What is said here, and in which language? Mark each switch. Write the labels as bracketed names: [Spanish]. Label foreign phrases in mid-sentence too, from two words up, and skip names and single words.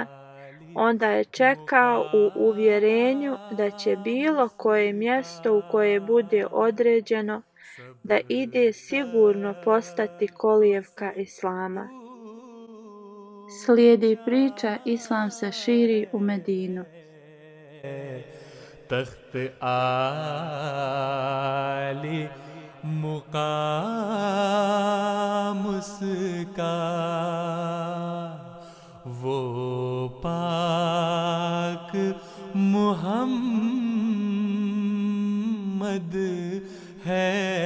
[Bosnian] Onda je čekao u uvjerenju da će bilo koje mjesto u koje bude određeno da ide sigurno postati kolijevka islama. Slijedi priča Islam se širi u Medinu. [Urdu] تخت عالی مقام اس کا وہ پاک محمد ہے